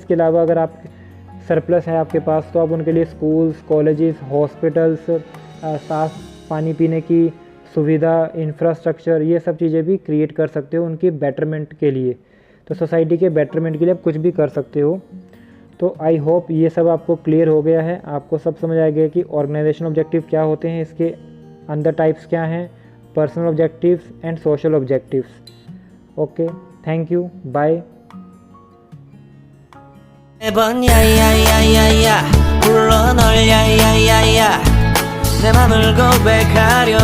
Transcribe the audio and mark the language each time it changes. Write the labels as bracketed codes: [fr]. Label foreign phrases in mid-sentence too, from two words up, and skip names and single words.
[hi] इसके अलावा अगर आप सरप्लस है आपके पास तो आप उनके लिए [en] schools, colleges, hospitals, [hi] साफ़ पानी पीने की सुविधा, इंफ्रास्ट्रक्चर, ये सब चीज़ें भी क्रिएट कर सकते हो उनकी बेटरमेंट के लिए। तो सोसाइटी के बेटरमेंट के लिए आप कुछ भी कर सकते हो। तो [en] I hope [hi] ये सब आपको क्लियर हो गया है, आपको सब समझ आ गया कि [en] organisation objective [hi] क्या होते हैं, इसके अंदर टाइप्स क्या हैं, [en] personal objectives and social objectives. OK, thank you, bye. [ko] 매번 야야야야야 불러 널 야야야야 내 맘을 고백하